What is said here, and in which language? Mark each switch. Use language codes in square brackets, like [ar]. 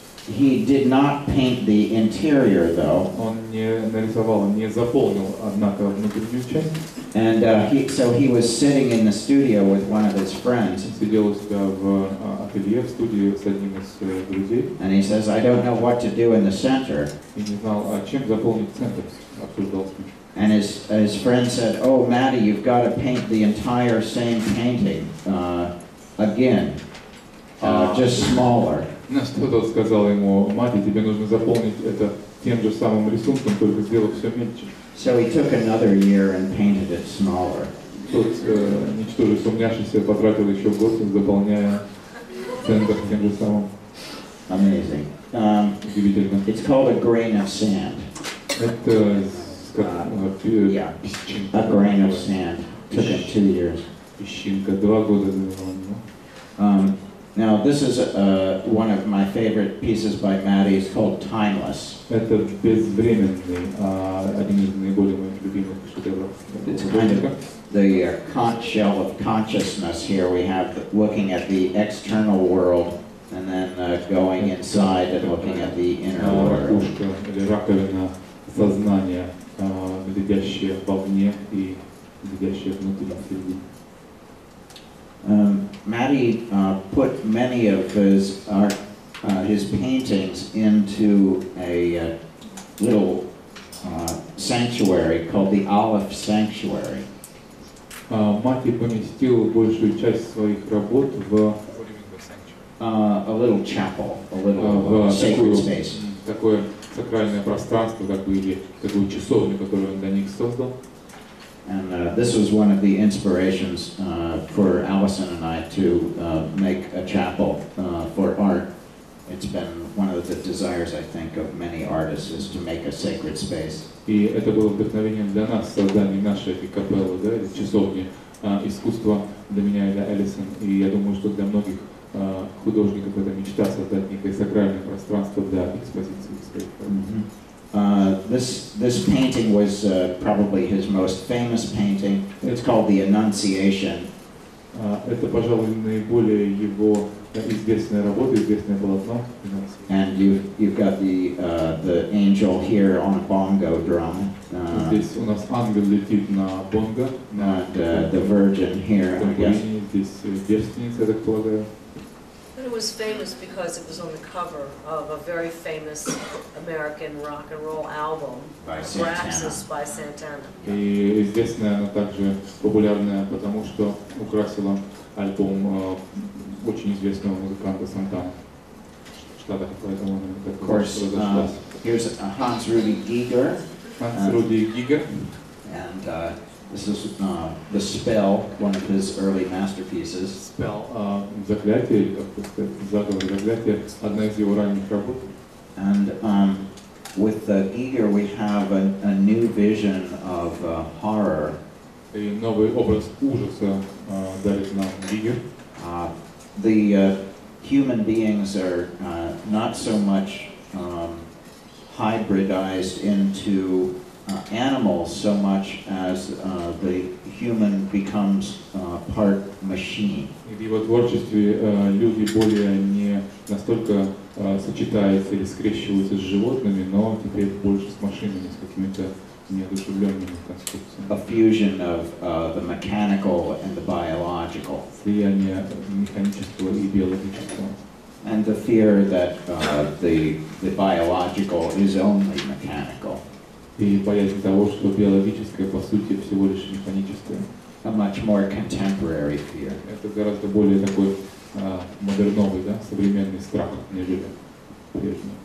[en] He did not paint the interior, though. [ru] Он не нарисовал, не заполнил, однако, внутреннюю часть. [en] And so he was sitting in the studio with one of his friends. [ru] Сидел у себя в ателье, в студии с одним из друзей. [en] And he says, I don't know what to do in the center. [ru] И не знал, чем заполнить центр, обсуждал с ним. [en] And his friend said, oh, Matty, you've got to paint the entire same painting again, just smaller. [ru] На что тот сказал ему, Матти, тебе нужно заполнить это тем же самым рисунком, только сделав все меньше. [en] So he took another year and painted it smaller. [ru] Тот, ничтоже сумняшися, потратил еще год, заполняя центр тем же самым. [en] Amazing. It's called a grain of sand. [ru] Это [en] yeah, a grain of sand. Took him 2 years. [ru] Песчинка, 2 года занимал. [en] Now this is one of my favorite pieces by Matty. It's called Timeless. [ru] Это безвременный, один из наиболее моих любимых шедевров. [en] It's kind of the conch shell of consciousness here. We have looking at the external world and then going inside and looking at the inner world. [ru] Ракушка или раковина сознания, глядящая вовне и глядящая внутри, впереди. [en] Matty put many of his paintings into a little sanctuary called the Aleph Sanctuary. [ru] Матти поместил большую часть своих работ в [en] a little chapel, a little sacred space. [ru] Такое сакральное пространство, как бы, или такую часовню, которую он для них создал. [en] And this was one of the inspirations for Allison and I to make a chapel for art. It's been one of the desires, I think, of many artists is to make a sacred space. [ru] И это было вдохновением для нас, создание нашей капеллы, да, или часовни искусства для меня и для Элисон. И я думаю, что для многих художников это мечта создать некое сакральное пространство для экспозиции своих работ. [en] This painting was probably his most famous painting. It's called The Annunciation. [ru] Это, пожалуй, наиболее его известная работа, известное полотно. [en] And you've got the angel here on a bongo drum. [ru] Здесь у нас ангел летит на бонго. [en] And the Virgin here, I guess. [ru] Здесь девственница, я так полагаю. [en] It was famous because it was on the cover of a very famous American rock and roll album, Praxis by Santana. [ru] И известная она также популярная, потому что украсила альбом очень известного музыканта Сантана в Штатах, поэтому она так разошлась. [en] Here's Hans Rudy Giger. Hans Rudy Giger. And This is The Spell, one of his early masterpieces. [ru] Spell, заклятие, или как сказать, заговор, заклятие, одна из его ранних работ. [en] And with Giger we have a new vision of horror. [ru] И новый образ ужаса дарит нам Гигер. [en] The human beings are not so much hybridized into animals so much as the human becomes part machine. [ru] И в его творчестве люди более не настолько сочетаются или скрещиваются с животными, но теперь больше с машинами, с какими-то неодушевленными конструкциями. [en] A fusion of the mechanical and the biological. [ru] Слияние механического и биологического. [en] And the fear that the biological is only mechanical. [ru] И боязнь того, что биологическое по сути всего лишь механическое. [en] A much more contemporary fear. [ru] Это гораздо более такой модерновый, да, современный страх, нежели прежний.